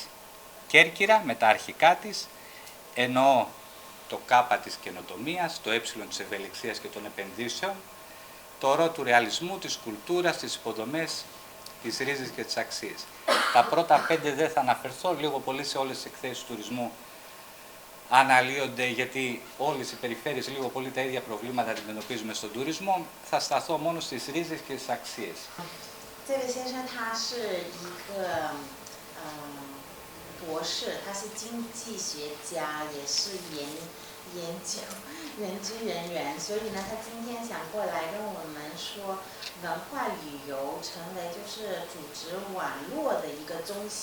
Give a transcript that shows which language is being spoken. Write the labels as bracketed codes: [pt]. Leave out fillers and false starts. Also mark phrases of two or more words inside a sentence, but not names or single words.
[el] Κέρκυρα με τα αρχικά της, εννοώ το K της καινοτομίας, το Ε της ευελιξίας και των επενδύσεων, το Ρ του ρεαλισμού, της κουλτούρας, τις υποδομές, τις ρίζες και τις αξίες. Τα πρώτα 5 δεν θα αναφερθώ, λίγο πολύ σε όλες τις εκθέσεις τουρισμού αναλύονται, γιατί όλες οι περιφέρειες λίγο πολύ τα ίδια προβλήματα αντιμετωπίζουμε στον τουρισμό. Θα σταθώ μόνο στις ρίζες και στις αξίες. [zh] 这位先生他是一个博士，他是经济学家，也是研究人员，所以呢，他今天想过来跟我们说，文化旅游成为就是组织网络的一个中心。